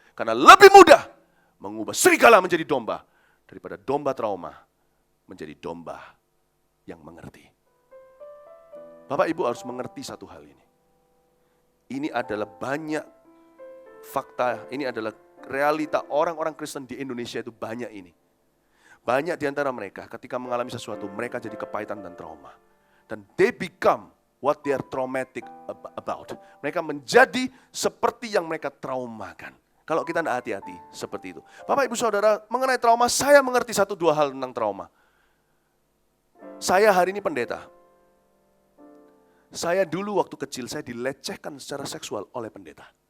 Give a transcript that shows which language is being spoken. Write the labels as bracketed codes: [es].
[id] Karena lebih mudah mengubah serigala menjadi domba. Daripada domba trauma menjadi domba yang mengerti. Bapak Ibu harus mengerti satu hal ini. Ini adalah banyak fakta, ini adalah realita orang-orang Kristen di Indonesia itu banyak ini. Banyak di antara mereka ketika mengalami sesuatu, mereka jadi kepahitan dan trauma. [en] Dan they become what they are traumatic about. [id] Mereka menjadi seperti yang mereka traumakan. Kalau kita tidak hati-hati, seperti itu. Bapak Ibu Saudara, mengenai trauma, saya mengerti 1-2 hal tentang trauma. Saya hari ini pendeta. Saya dulu waktu kecil, saya dilecehkan secara seksual oleh pendeta.